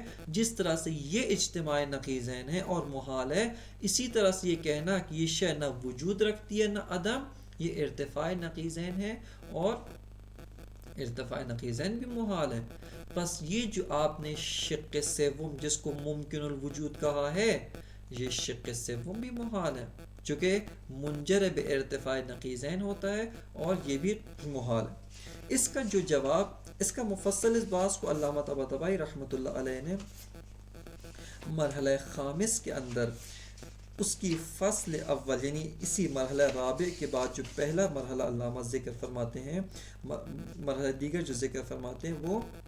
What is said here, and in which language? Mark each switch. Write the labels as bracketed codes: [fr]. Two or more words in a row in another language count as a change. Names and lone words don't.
[ur] جس طرح سے یہ اجتماع نقیضین ہے اور محال ہے، اسی طرح سے یہ کہنا کہ یہ شے نہ وجود رکھتی ہے نہ عدم، یہ ارتفاع نقیضین ہے اور ارتفاع نقیضین بھی محال ہے. بس یہ جو آپ نے شق سوم جس کو ممکن الوجود کہا ہے، یہ شق سوم بھی محال ہے، چونکہ منجرب ارتفاع نقیضین ہوتا ہے اور یہ بھی محال ہے. اس کا جو جواب، اس کا مفصل اس بات کو علامہ طباطبائی رحمۃ اللہ علیہ نے مرحلہ خامس کے اندر اس کی فصل اول یعنی اسی مرحلہ رابع کے بعد جو پہلا مرحلہ علامہ ذکر فرماتے ہیں، مرحلہ دیگر جو ذکر فرماتے ہیں وہ